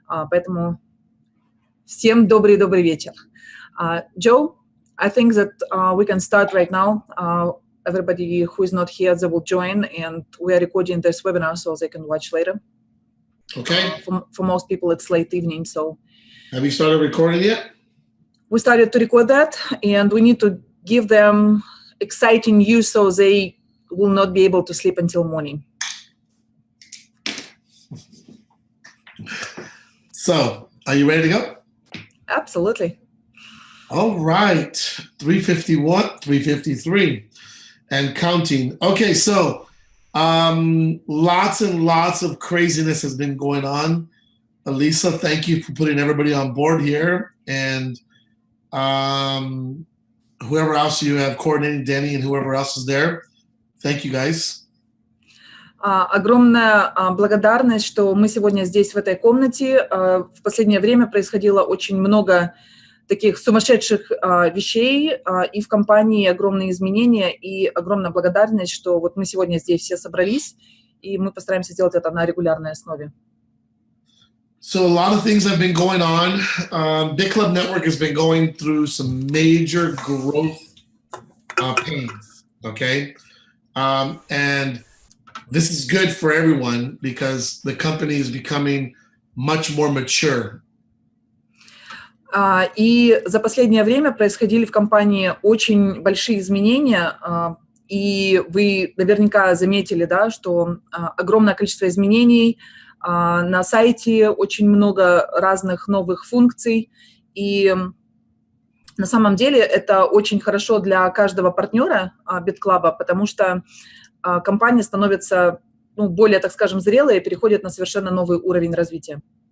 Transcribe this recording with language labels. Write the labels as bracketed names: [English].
[Russian] Поэтому всем добрый вечер. [English] Joe, I think that we can start right now. Everybody who is not here, they will join, and we are recording this webinar so they can watch later. Okay. For most people, it's late evening, so. Have you started recording yet? We started to record that, and we need to give them exciting news so they will not be able to sleep until morning. So, are you ready to go? Absolutely. All right, 351, 353, and counting. Okay, so lots and lots of craziness has been going on. Elisa, thank you for putting everybody on board here, and whoever else you have coordinating, Danny, and whoever else is there. Thank you, guys. [Russian] Огромная благодарность, что мы сегодня здесь, в этой комнате. В последнее время происходило очень много таких сумасшедших вещей, и в компании огромные изменения, и огромная благодарность, что вот мы сегодня здесь все собрались, и мы постараемся сделать это на регулярной основе. [English] So a lot of things have been going on. BitClub Network has been going through some major growth pains, okay? And this is good for everyone because the company is becoming much more mature. [Russian] И за последнее время происходили в компании очень большие изменения, и вы наверняка заметили, да, что огромное количество изменений на сайте, очень много разных новых функций, и на самом деле это очень хорошо для каждого партнера BitClub, потому что компания становится более, так скажем, зрелой и переходит на совершенно новый уровень развития.